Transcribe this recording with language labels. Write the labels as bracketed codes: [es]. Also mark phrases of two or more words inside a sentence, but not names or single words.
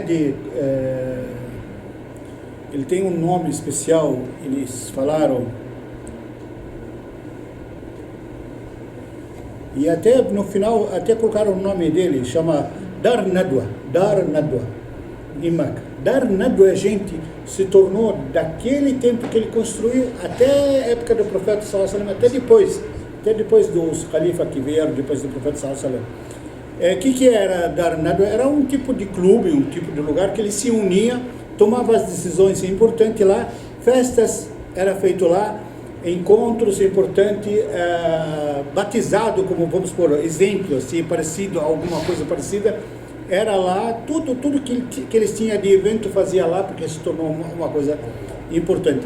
[pt] Ele tem um nome especial, eles falaram, e até no final, até colocaram o nome dele, chama Dar Nadwa em Meca. Dar Nadwa, gente, se tornou daquele tempo que ele construiu até a época do profeta [ar] صلى الله عليه وسلم, [pt] até depois dos califas que vieram depois do profeta [ar] صلى الله عليه وسلم. [pt] Que era Dar Nadwa? Era um tipo de clube, um tipo de lugar que ele se unia, tomava as decisões importantes lá, festas era feito lá, encontros importantes, batizado, como vamos por exemplo, assim, parecido, alguma coisa parecida, era lá, tudo que eles tinham de evento fazia lá, porque se tornou uma coisa importante.